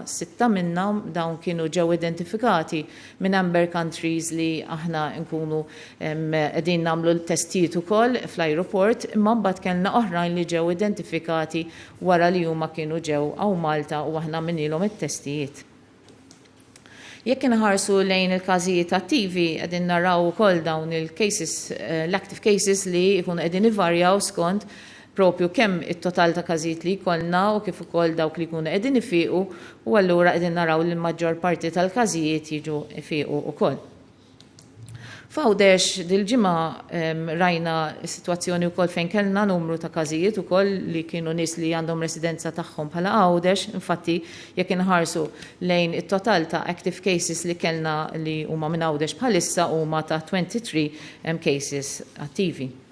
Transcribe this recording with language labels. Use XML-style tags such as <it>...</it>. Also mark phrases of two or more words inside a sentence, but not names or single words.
<mt>6 minnhom dawn kienu ġew identifikati minn</mt> <en>amber countries</en> <mt>li aħna nkunu qegħdin nagħmlu l-testijiet ukoll fl-ajruport, imma mbagħad kellna oħrajn li ġew identifikati wara li huma kienu ġew hawn Malta u aħna minilhom it-testijiet. Jekk inħarsu lejn il-każijiet attivi qegħdin naraw ukoll dawn il-cases, l-</mt> <en>active cases</en> <mt>li jkunu qegħdin ivarjaw skont propju kemm it-total ta' każijiet li jkollna u kif ukoll dawk li jkunu qegħdin ifiequ u allura qegħdin naraw li l-maġġor parti tal-każijiet jiġu ifiequ ukoll. F'Għawdex dil-ġimgħa rajna s-sitwazzjoni wkoll fejn kellna numru ta' każijiet ukoll li kienu nies li għandhom residenza tagħhom bħala Għawdex, infatti jekk inħarsu lejn it-total ta'</mt> <en>active cases</en> <mt>li kellna li huma minn Għawdex bħalissa huma ta' 23 cases attivi.</mt>